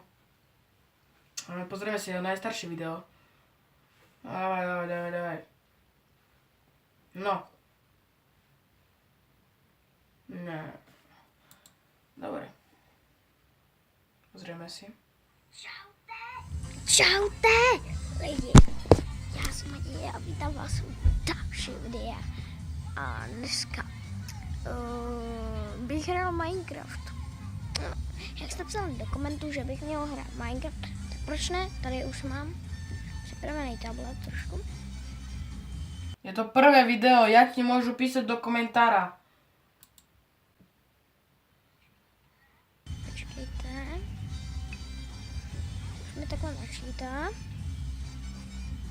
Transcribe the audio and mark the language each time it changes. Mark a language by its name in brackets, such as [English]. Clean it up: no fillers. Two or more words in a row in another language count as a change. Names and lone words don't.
[Slovak] Pozrieme si jeho najstaršie video. Dávaj. No. Ne. Dobre. Pozrieme si. [Czech] Čaute lidi, já jsem Matěj a vítám vás u další videa. A dneska bych hrál Minecraft. Jak jste psali do komentů, že bych měl hrát Minecraft, tak proč ne? Tady už mám připravený tablet trošku. [Slovak] Je to prvé video, jak ti môžu písať do komentára. [Czech] Počkejte. Už mi takhle načítá.